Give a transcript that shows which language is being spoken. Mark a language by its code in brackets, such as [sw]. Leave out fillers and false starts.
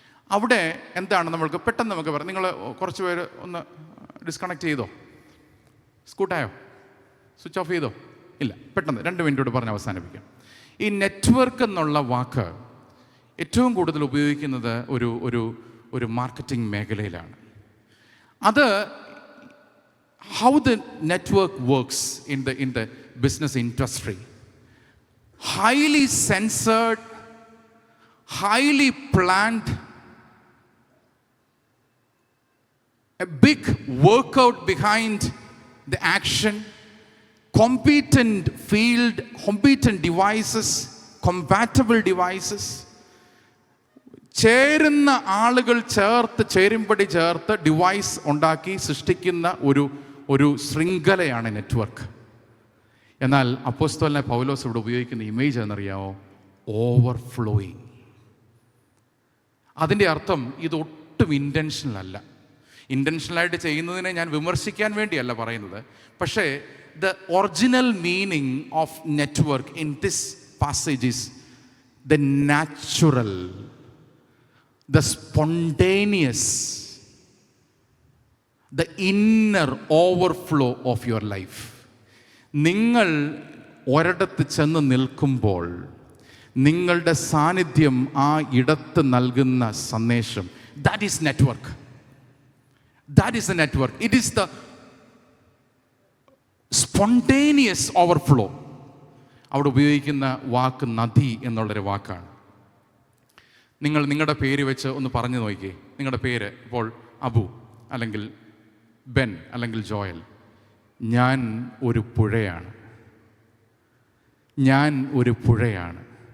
[ml] അവിടെ എന്താണ് നമ്മൾക്ക് പെട്ടെന്ന് നമുക്ക് പറയാം. നിങ്ങൾ കുറച്ച് പേര് ഒന്ന് ഡിസ്കണക്ട് ചെയ്തോ? സ്കൂട്ടായോ? സ്വിച്ച് ഓഫ് ചെയ്തോ? ഇല്ല, പെട്ടെന്ന് 2 മിനിറ്റോട് പറഞ്ഞ് അവസാനിപ്പിക്കാം. ഈ നെറ്റ്വർക്ക് എന്നുള്ള വാക്ക് ഏറ്റവും കൂടുതൽ ഉപയോഗിക്കുന്നത് ഒരു മാർക്കറ്റിംഗ് മേഖലയിലാണ്. അത് [en] how the network works in the business industry. Highly censored, highly planned, a big workout behind the action, competent field, competent devices, compatible devices. [ml] ചേരുന്ന ആളുകൾ ചേരുമ്പടി ചേർത്ത് ഡിവൈസ് ഉണ്ടാക്കി സൃഷ്ടിക്കുന്ന ഒരു ശൃംഖലയാണ് നെറ്റ്വർക്ക്. എന്നാൽ അപ്പോസ്തലനായ പൗലോസ് ഇവിടെ ഉപയോഗിക്കുന്ന ഇമേജ് എന്നറിയാമോ? ഓവർഫ്ലോയിങ്. അതിൻ്റെ അർത്ഥം ഇതൊട്ടും ഇൻറ്റൻഷണൽ അല്ല. ഇൻറ്റൻഷണലായിട്ട് ചെയ്യുന്നതിനെ ഞാൻ വിമർശിക്കാൻ വേണ്ടിയല്ല പറയുന്നത്. [en] പക്ഷേ the original meaning of network in this passage is the natural, the spontaneous, the inner overflow of your life. [ml] നിങ്ങൾ ഒരിടത്ത് ചെന്ന് നിൽക്കുമ്പോൾ നിങ്ങളുടെ സാന്നിധ്യം ആ ഇടത്ത് നൽകുന്ന സന്ദേശം, [en] that is network. That is the network. It is the spontaneous overflow. [ml] അവിടെ ഉപയോഗിക്കുന്ന വാക്ക് നദി എന്നുള്ളൊരു വാക്കാണ്. നിങ്ങളുടെ പേര് വെച്ച് ഒന്ന് പറഞ്ഞു നോക്കിയേ. നിങ്ങളുടെ പേര് ഇപ്പോൾ അബു അല്ലെങ്കിൽ ബെൻ അല്ലെങ്കിൽ ജോയൽ. ഞാൻ ഒരു പുഴയാണ്. ഞാൻ ഒരു പുഴയാണ്.